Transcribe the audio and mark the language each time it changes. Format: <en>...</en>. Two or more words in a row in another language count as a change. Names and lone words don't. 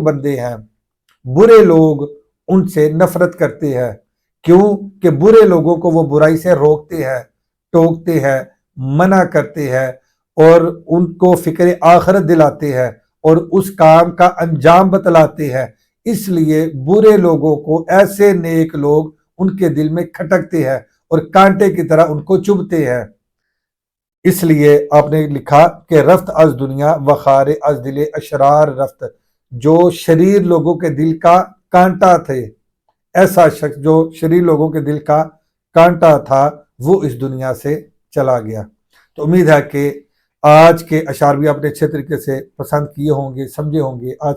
<ur>بندے ہیں، برے لوگ ان سے نفرت کرتے ہیں، کیوں کہ برے لوگوں کو وہ برائی سے روکتے ہیں، ٹوکتے ہیں، منع کرتے ہیں، اور ان کو فکر آخرت دلاتے ہیں اور اس کام کا انجام بتلاتے ہیں، اس لیے برے لوگوں کو ایسے نیک لوگ ان کے دل میں کھٹکتے ہیں اور کانٹے کی طرح ان کو چبھتے ہیں۔ اس لیے آپ نے لکھا کہ</ur> <fa>رفت از دنیا وخار از دل اشرار رفت،</fa> <ur>جو شریر لوگوں کے دل کا کانٹا تھے، ایسا شخص جو شریر لوگوں کے دل کا کانٹا تھا، وہ اس دنیا سے چلا گیا۔ تو امید ہے کہ آج کے اشعار بھی آپ نے اچھے طریقے سے پسند کیے ہوں گے، سمجھے ہوں گے۔</ur>